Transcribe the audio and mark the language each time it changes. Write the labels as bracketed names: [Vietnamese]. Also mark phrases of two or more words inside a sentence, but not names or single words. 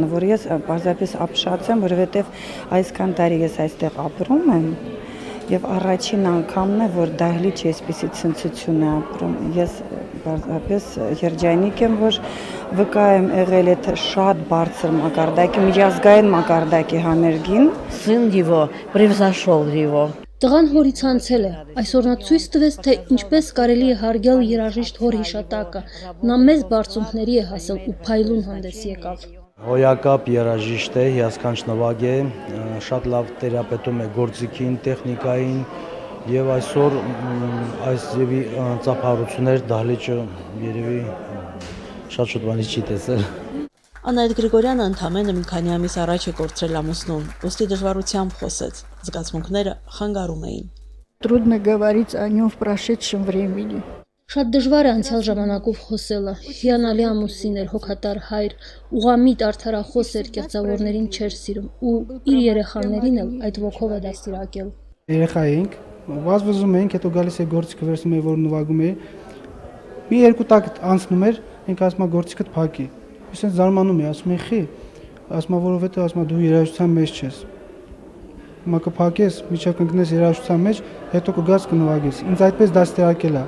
[Armenian] որ ես պարզապես ապշած եմ, որովհետև այսքան տարի ես այստեղ ապրում եմ եւ առաջին անգամն է, որ դահլիճ այսպեսի ցնցություն է ապրում։ Ես պարզապես երջանիկ եմ, որ վկա եմ եղել այդ շատ բարձր մակարդակի, միջազգային մակարդակի համերգին։ [Russian] Сын его превзошел его. [Armenian] Տղան հորից անցել է, այսօր նա ցույց տվեց, թե ինչպես կարելի է հարգել երաժիշտ հոր հիշատակը, նա մեծ բարձունքների է հասել ու փայլուն հանդես եկավ։ Հոյակապ երաժիշտ է, հիասքանչ նվագ է, շատ լավ տերապետում է գործիքին, տեխնիկային եւ այսօր այս ձևի ծափահարություններ դահլիճը երևի շատ շուտ բանի չի տեսել։ Անահիտ Գրիգորյանը ընդամենը մի քանի ամիս առաջ է կորցրել ամուսնուն, ուստի դժվարությամբ խոսեց, զգացմունքները խանգարում էին։ [Russian] Трудно говорить о нем в прошедшем времени. [Armenian] Շատ դժվար է անցյալ ժամանակով խոսելը, հիանալի ամուսին էր, հոգատար հայր, ուղղամիտ արդարախոս էր, կեղծավորներին չէր սիրում ու իր երեխաներին էլ այդ ոգով է դաստիարակել։ Երեխա էինք, վազվզում էինք, հետո գալիս է գործիքը վերցնում է, որ նվագում է։ Մի երկու տակ անցնում էր, ինք ասում է գործիքդ փակի։ Ես ինձ զարմանում եմ, ասում եմ՝ «Խի», ասում եմ, որովհետև ասում եմ դու երաժշտության մեջ ես։ Հիմա կփակես, միջև կընկնես երաժշտության մեջ, հետո կգաս կնվագես։ Ինձ այդպես դաստիարակել է։